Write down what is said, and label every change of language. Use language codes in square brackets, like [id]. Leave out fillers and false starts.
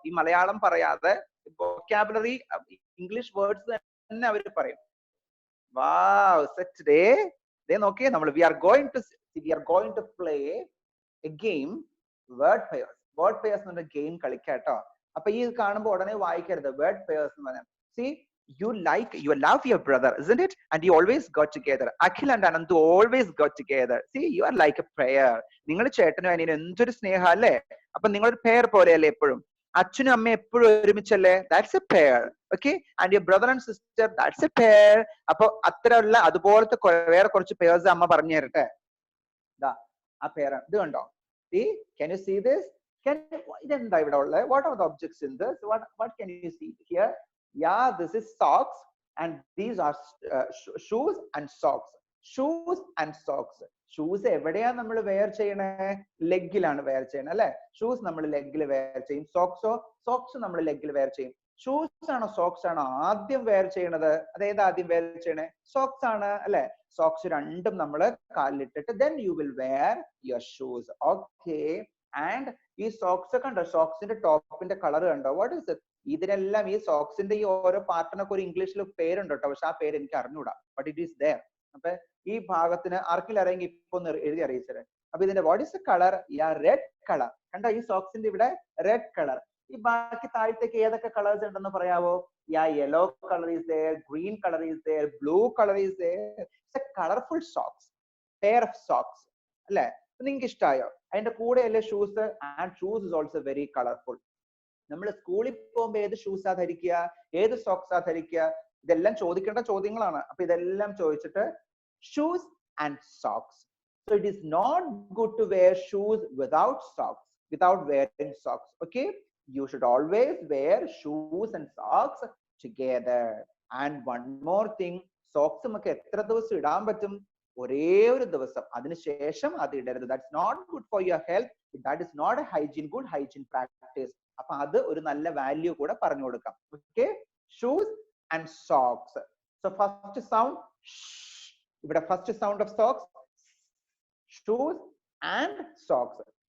[ml] ഈ മലയാളം പറയാതെ vocabulary English words തന്നെ അവര് പറയും. [en] Wow, സെറ്റ് ഡേ നോക്കിയേ, നമ്മൾ we are going to play a game, word pairs. [ml] Word pairs എന്ന ഗെയിം കളിക്കാട്ടോ. അപ്പൊ ഈ കാണുമ്പോൾ ഉടനെ വായിക്കരുത് വേർഡ് പെയർസ് എന്ന് പറയാം. [en] See, you love your brother, isn't it? And you always got together. Akhil and Anandu always got together. See, you are like a pair. [ml] നിങ്ങൾ ചേട്ടനും അനിയനും എന്തൊരു സ്നേഹം അല്ലേ? അപ്പൊ നിങ്ങളൊരു പെയർ പോലെയല്ലേ എപ്പോഴും? അച്ഛനും അമ്മയും എപ്പോഴും ഒരുമിച്ചല്ലേ? [en] That's a pair. Okay? And your brother and sister, that's a pair. [ml] അപ്പൊ അത്രയുള്ള അതുപോലത്തെ വേറെ കുറച്ച് പേഴ്സ് അമ്മ പറഞ്ഞു തരട്ടെ. ആ പേര് ഇത് കണ്ടോ? [en] See, can you see this? [ml] ഇതെന്താ ഇവിടെ ഉള്ളത്? [en] What are the objects in this? What can you see here? Yeah, this is socks, and these are shoes and socks. Shoes and socks. [ml] Shoes എവിടെയാ നമ്മൾ വെയർ ചെയ്യണേ? ലെഗിലാണ് wear ചെയ്യണേ അല്ലെ? Shoes നമ്മൾ ലെഗിൽ wear ചെയ്യും. സോക്സ് നമ്മൾ ലെഗിൽ വെയർ ചെയ്യും. Shoes ആണോ സോക്സ് ആണോ ആദ്യം വെയർ ചെയ്യണത്? അതേത് ആദ്യം വെയർ ചെയ്യണേ? സോക്സ് ആണ് അല്ലെ? സോക്സ് രണ്ടും നമ്മൾ കാലിലിട്ടിട്ട് [en] then you will wear your shoes. Okay. [ml] And ഈ സോക്സ് കണ്ടോ? സോക്സിന്റെ ടോപ്പിന്റെ കളർ കണ്ടോ? [en] What is it? [ml] ഇതിനെല്ലാം ഈ സോക്സിന്റെ ഈ ഓരോ പാർട്ടിനൊക്കെ ഒരു ഇംഗ്ലീഷിൽ പേരുണ്ട് കേട്ടോ, പക്ഷെ ആ പേര് എനിക്ക് അറിഞ്ഞൂടാ. [en] But it is there. [ml] അപ്പൊ ഈ ഭാഗത്തിന് ആർക്കെങ്കിലും അറിയെങ്കിൽ ഇപ്പൊ ഒന്ന് എഴുതി അറിയിച്ചത്. അപ്പൊ ഇതിന്റെ [en] What is the colour? Yeah red colour. [ml] കണ്ടോ? ഈ സോക്സിന്റെ ഇവിടെ റെഡ് കളർ. ഈ ബാക്കി താഴത്തേക്ക് ഏതൊക്കെ കളേഴ്സ് ഉണ്ടെന്ന് പറയാവോ? [en] Yeah yellow colour is there, green colour is there, blue colour is there. It's a colourful socks, pair of socks അല്ലെ? [ml] നിങ്ങൾക്ക് ഇഷ്ടമായോ? അതിന്റെ കൂടെ അല്ലേ shoes? [en] And shoes is also very colourful. [ml] നമ്മൾ സ്കൂളിൽ പോകുമ്പോ ഏത് ഷൂസാ ധരിക്കുക, ഏത് സോക്സാ ധരിക്കുക? ഇതെല്ലാം ചോദിക്കേണ്ട ചോദ്യങ്ങളാണ്. അപ്പൊ ഇതെല്ലാം ചോദിച്ചിട്ട് shoes and socks. [en] So it is not good to wear shoes without socks, without wearing socks. Okay, you should always wear shoes and socks together. And one more thing, [ml] socks നമുക്ക് എത്ര ദിവസം ഇടാൻ പറ്റും? ഒരേ ഒരു ദിവസം, അതിനുശേഷം അത് ഇടരുത്. [en] That's not good for your health. That is not a good hygiene practice. [ml] അപ്പൊ അത് ഒരു നല്ല വാല്യൂ കൂടെ പറഞ്ഞു കൊടുക്കാം. [en] Okay, shoes and socks. So first sound, ഇവിടെ first sound of socks, shoes and socks.